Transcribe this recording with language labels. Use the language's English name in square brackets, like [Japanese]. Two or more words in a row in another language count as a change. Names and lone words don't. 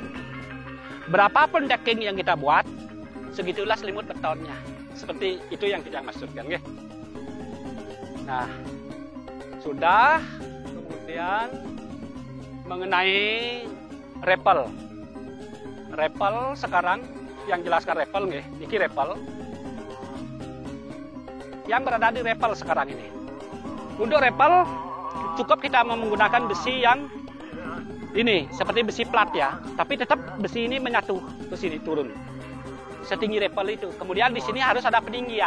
[Indonesian] Berapapun decking yang kita buat, segitulah selimut betonnya. Seperti itu yang kita maksudkan nggih. Nah, sudah. Kemudian mengenai rappel. Rappel sekarang yang jelaskan rappel nggih. Niki rappel. Yang berada di rappel sekarang ini. Untuk rappel cukup kita menggunakan besi yang ini seperti besi plat ya, tapi tetap besi ini menyatu ke sini turun setinggi rappel itu. Kemudian di sini harus ada peninggian.